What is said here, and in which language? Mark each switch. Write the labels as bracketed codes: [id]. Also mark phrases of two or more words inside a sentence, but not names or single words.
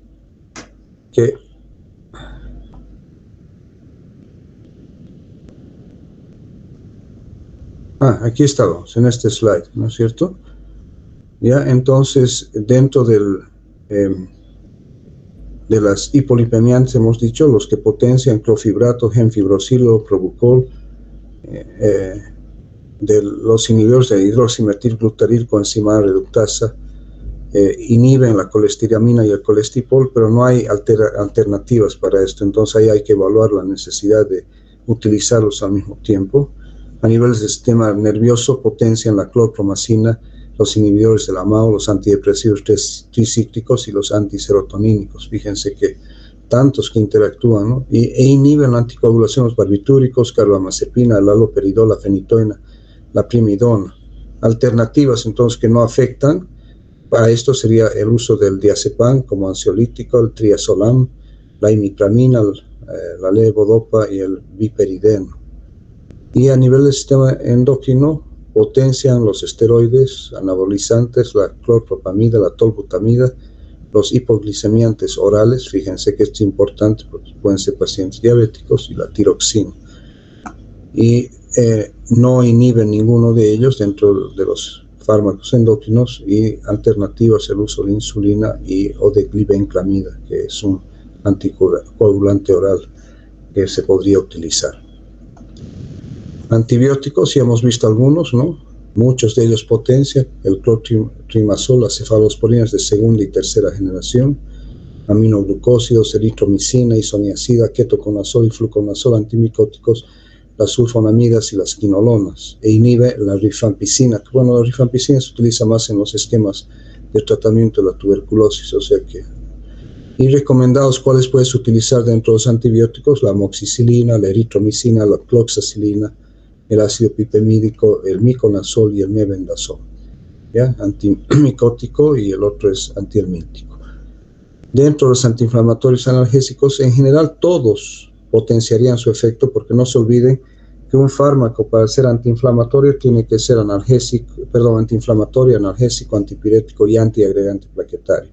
[es] Que aquí estamos, en este slide, ¿no es cierto? Ya, entonces, dentro de las hipolipemiantes hemos dicho, los que potencian clofibrato, gemfibrosilo, probucol, de los inhibidores de hidroximetilglutaril coenzima reductasa, inhiben la colestiramina y el colestipol, pero no hay alternativas para esto, entonces ahí hay que evaluar la necesidad de utilizarlos al mismo tiempo. A nivel del sistema nervioso potencian la clorpromacina, los inhibidores de la MAO, los antidepresivos tricíclicos y los antiserotonínicos. Fíjense que tantos que interactúan, ¿no? E inhiben la anticoagulación, los barbitúricos, carbamazepina, la haloperidol, la fenitoína, la primidona. Alternativas entonces que no afectan para esto sería el uso del diazepam como ansiolítico, el triazolam, la imipramina, la levodopa y el viperideno. Y a nivel del sistema endocrino potencian los esteroides, anabolizantes, la clorpropamida, la tolbutamida, los hipoglicemiantes orales, fíjense que esto es importante porque pueden ser pacientes diabéticos, y la tiroxina. Y no inhiben ninguno de ellos dentro de los fármacos endocrinos, y alternativas el uso de insulina o de glibenclamida, que es un anticoagulante oral que se podría utilizar. Antibióticos, ya hemos visto algunos, ¿no? Muchos de ellos potencian el clotrimazol, las cefalosporinas de segunda y tercera generación, aminoglucósidos, eritromicina, isoniazida, ketoconazol y fluconazol, antimicóticos, las sulfonamidas y las quinolonas, e inhibe la rifampicina. Bueno, la rifampicina se utiliza más en los esquemas de tratamiento de la tuberculosis, o sea que... Y recomendados, ¿cuáles puedes utilizar dentro de los antibióticos? La amoxicilina, la eritromicina, la cloxacilina, el ácido pipemídico, el miconazol y el mebendazol. ¿Ya? Antimicótico, y el otro es antihelmíntico. Dentro de los antiinflamatorios analgésicos, en general todos potenciarían su efecto, porque no se olviden que un fármaco para ser antiinflamatorio tiene que ser antiinflamatorio, analgésico, antipirético y antiagregante plaquetario.